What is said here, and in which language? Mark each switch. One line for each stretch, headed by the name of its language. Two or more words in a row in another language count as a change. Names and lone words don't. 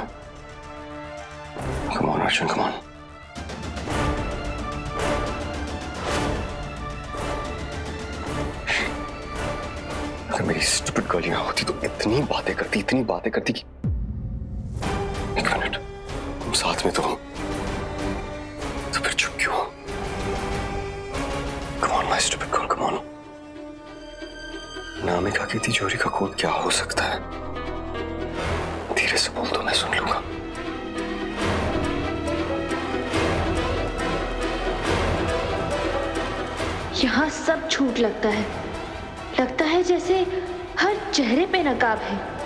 English: Come on, अर्जुन, come on.
Hindi: अगर मेरी
English: stupid girl
Hindi: यहाँ होती तो इतनी बातें करती कि एक मिनट, तुम साथ में तो हो, तो फिर चुप क्यों?
English: Come on, my stupid girl, come on.
Hindi: अनामिका की तिजोरी का कोड क्या हो सकता है? धीरे से बोल दो, मैं सुन लूंगा। यहाँ सब झूठ लगता है जैसे हर चेहरे पे नकाब है।